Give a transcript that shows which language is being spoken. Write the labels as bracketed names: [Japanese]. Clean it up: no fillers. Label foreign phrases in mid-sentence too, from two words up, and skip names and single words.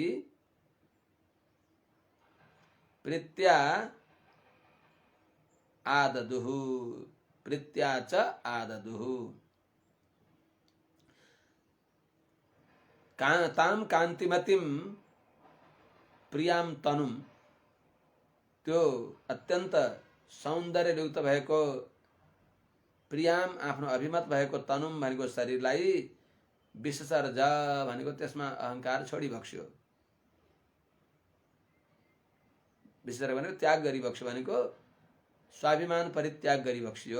[Sanskrit] प्रीत्या आददुः प्रीत्या च आददुः ताम कान्तिमतिम प्रियाम तनुम [Nepali] त्यो अत्यन्त सौन्दर्ययुक्त भएको प्रियाम आफ्नो अभिमत भएको तनुम भनेको शरीरलाई विससर्ज भनेको त्यसमा अहंकार छोडिबक्स्यो। विसर्ज भनेको त्याग गरिबक्स्यो भनेको स्वाभिमान परित्याग गरिबक्स्यो।